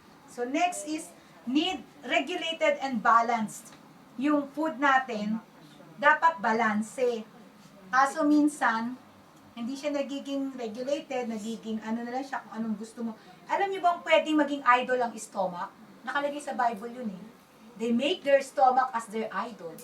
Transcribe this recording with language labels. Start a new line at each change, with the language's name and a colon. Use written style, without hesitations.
English: So next is, need regulated and balanced.
Filipino: Yung food natin, dapat balanse. Kaso minsan, hindi siya nagiging regulated, nagiging ano na lang siya kung anong gusto mo. Alam niyo bang pwedeng maging idol ang stomach? Nakalagay sa Bible yun eh.
English: They make their stomach as their idol.